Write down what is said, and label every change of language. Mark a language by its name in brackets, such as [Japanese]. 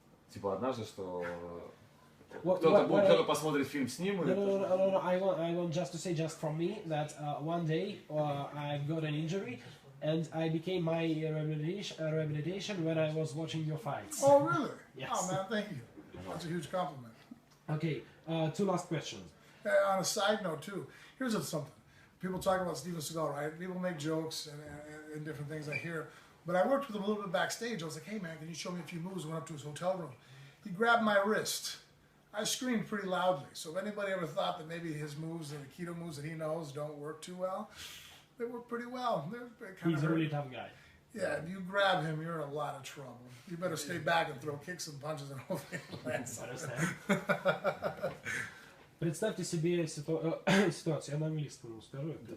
[Russian] Типа однажды, что кто-то посмотрит фильм с ним. [English] No. I want just to say, just from me, that one day I got an injury and I became my rehabilitation when I was watching your fights. Oh, really? Yes. Oh, man, thank you. That's a huge compliment. Okay, two last questions. On a side note, too, here's something. People talk about Steven Seagal, right? People make jokes and different things I hear. But I worked with him a little bit backstage. I was like, hey, man, can you show me a few moves? I went up to his hotel room. He grabbed my wrist. I screamed pretty loudly. So if anybody ever thought that maybe his moves, the Aikido moves that he knows don't work too well, they work pretty well. He's a really tough guy. Yeah, if you grab him, you're in a lot of trouble. You better stay back and throw kicks and punches and hopefully land something. [Russian] Представьте себе ситуацию, я на английском скажу.